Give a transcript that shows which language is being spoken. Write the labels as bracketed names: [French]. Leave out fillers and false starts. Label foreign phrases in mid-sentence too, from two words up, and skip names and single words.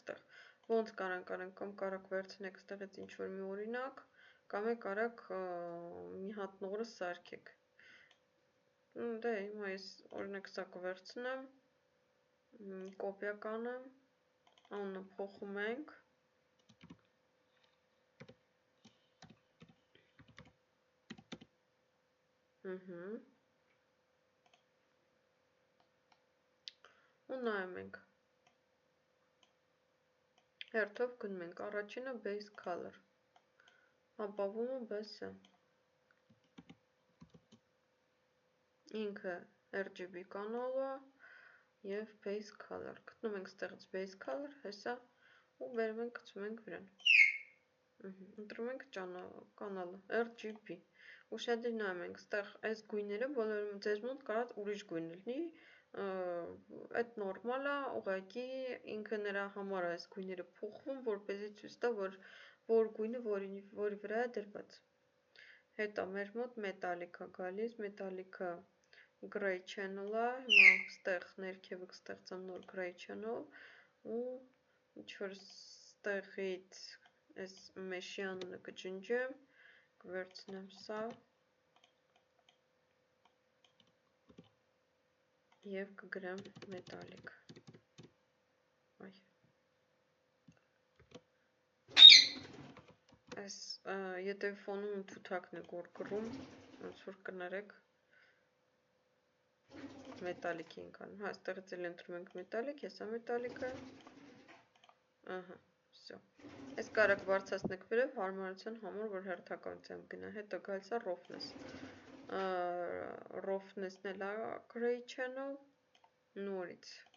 [Armenian] ստեղ։ Ոնց կարանք կամ կարաք վերցնեք ստեղից ինչ-որ մի օրինակ, կամ կարաք մի հատ նորը սարքեք։ Դե հիմա ես օրինակ սա կվերցնեմ, կոպիա կանեմ, անունը փոխում ենք։ Ու նայում ենք։ Հերթով գնում ենք, առաջինը [English] base color, [Armenian] հապավումը բես է, ինքը RGB կանալը և [English] base color, [Armenian] գտնում ենք ստեղից [English] base color, [Armenian] հեսա ու բերում ենք գցում ենք վրան, ընտրում ենք կանալը, RGB, ուշադիր նայում ենք, ստեղ այս գույները բոլորում ձեզ մոտ կարած ուրիշ գույն լինի, այդ նորմալ է, ուղղակի ինքը նրա համար այս գույները փոխվում, որպեսզի ցույց տա, որ գույնը որի վրա է դրված։ Հետո մեր մոտ մետալիկ է գալիս, մետալիկը [English] gray channel [Armenian] է, հիմա ստեղ ներքևը կստեղծեմ նոր [English] gray channel [Armenian] ու ինչ-որ ստեղից այս մեշի անունը կջնջեմ, կվերցնեմ սա և կգրեմ մետալիկ։ Այս ետևի ֆոնում թութակն է որ կռում, ոնց որ կներեք մետալիկ ենք անում, հա, ստեղից էլ ընտրում ենք մետալիկ, հեսա մետալիկը, ահա, վсё։ Այս կարաք բարձրացնեք վերև հարմարության համար, որ հերթականությամբ գնա, հետո գալիս է roughness, roughness-ն էլ է [English] gray channel, [Armenian] նորից,